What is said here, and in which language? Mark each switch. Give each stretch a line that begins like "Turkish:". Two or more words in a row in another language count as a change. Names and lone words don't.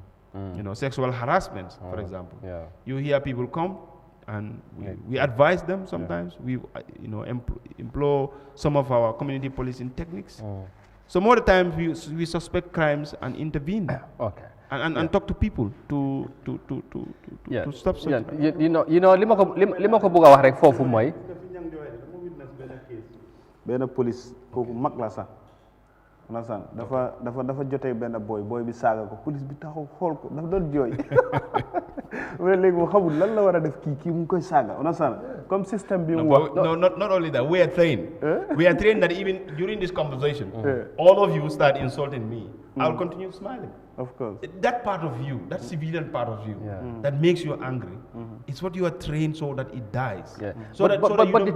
English: Sexual harassment, for example. You hear people come, and we advise them sometimes. We employ some of our community policing techniques. Some other times we suspect crimes and intervene. And talk to people to stop such.
Wolof: Lima ko buga wax rek fofu moy benn police kooku mag la sax nasan dafa jotee benn boy bi saaga ko police bi taxaw xool ko dafa doon jooy mais léegi mu xamul lan la war a def kii mu ngi koy saaga nasan
French: comme système
Wolof: bi mu wax.
English: No, not only that, we are trained. We are trained that even during this conversation, all of you start insulting me. I'll continue smiling. Of course. That part of you, that civilian part of you, that makes you angry, it's what you are trained so that it dies. Yeah. So that you but don't the